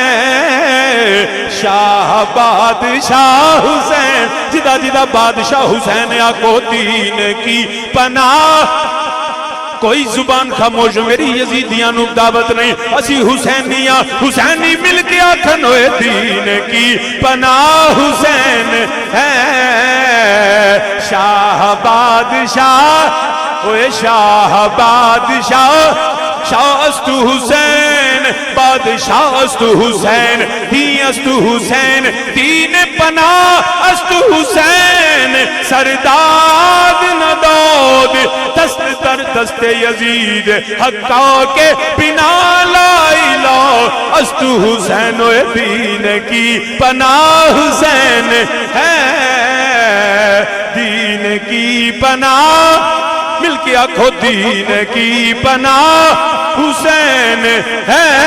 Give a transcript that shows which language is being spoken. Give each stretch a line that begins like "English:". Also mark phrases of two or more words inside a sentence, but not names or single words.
Punjabi: شاہ بادشاہ حسین، جدہ جدہ بادشاہ حسین آکو دین کی پناہ، کوئی زبان خاموش میری یزیدیاں نو دعوت نہیں، اسی حسینیاں حسینی مل کے آکھن ہوئے
Urdu: دین کی پناہ حسین ہے،
Persian: شاہ بادشاہ اوے شاہ بادشاہ، شاہ است حسین، بادشاہ است حسین، دین است حسین، دین پناہ است حسین، سرداد نداد دست در دست یزید، حقا کے بنا لا الہ است حسین،
Punjabi: اوے دین کی پناہ حسین ہے، دین کی پناہ مل کے آنکھو دین کی پناہ حسین ہے،